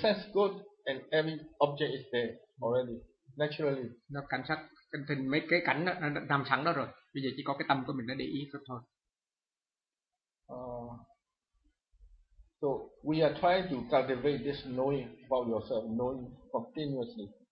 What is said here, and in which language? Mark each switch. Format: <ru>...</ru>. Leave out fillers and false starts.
<en>Sense good and every object is there already, naturally.</en> <vi>Nó cảnh sắc, cảnh thinh, mấy cái cảnh đó, nó nằm sẵn đó rồi. Bây giờ chỉ có cái tâm của mình nó để ý thôi.</vi> <en>So we are trying to cultivate this knowing about yourself, knowing continuously.</en>